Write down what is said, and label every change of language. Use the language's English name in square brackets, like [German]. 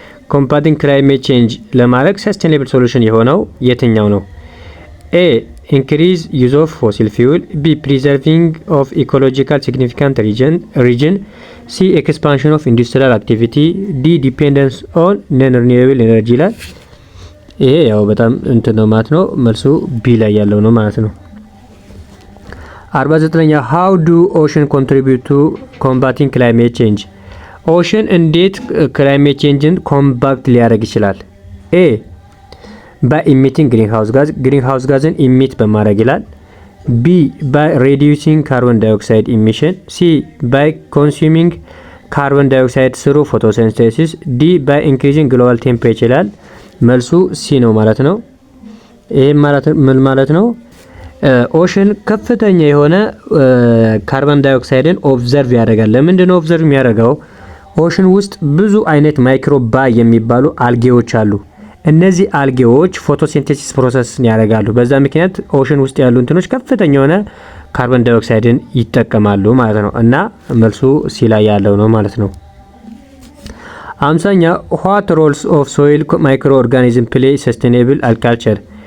[English] combating climate change [Amharic] ለማድረግ [English] sustainable solution [Amharic] የሆነው የትኛው ነው? [English] A. increase use of fossil fuel. B. preserving of ecological significant region. C. expansion of industrial activity. D. dependence on non-renewable energy [Amharic] ይላል። ይሄ ያው በጣም እንትን ነው ማለት ነው። መልሱ ቢ ላይ ያለው ነው ማለት ነው። 49ኛ [English] how do ocean contribute to combating climate change? [Amharic] ኦሽን እንዴት ክላይሜት ቼንጅን ኮምባክት ሊያደርግ ይችላል? A. [English] by emitting greenhouse [Amharic] ጋዝን ኢሚት በማድረግ ይላል። B. [English] by reducing carbon dioxide emission. C. by consuming carbon dioxide through photosynthesis. D. by increasing global temperature [Amharic] ይላል። መልሱ ሲ ነው ማለት ነው። ይሄ ማለት ምን ማለት ነው? ኦሽን ከፍተኛ የሆነ ካርቦን ዳይኦክሳይድን ኦብዘርቭ ያደርጋል። ለምንድን ነው ኦብዘርቭ የሚያደርገው? ኦሽን ውስጥ ብዙ አይነት ማይክሮባይ የሚባሉ አልጌዎች አሉ። እነዚህ አልጌዎች ፎቶሲንቴሲስ ፕሮሰስን ያደርጋሉ። በዛ ምክንያት ኦሽን ውስጥ ያሉ እንትኖች ከፍተኛ የሆነ ካርቦን ዳይኦክሳይድን ይጠቀማሉ ማለት ነው። እና መልሱ ሲ ላይ ያለው ነው ማለት ነው። 50ኛ [English] what roles of soil microorganism play sustainable agriculture?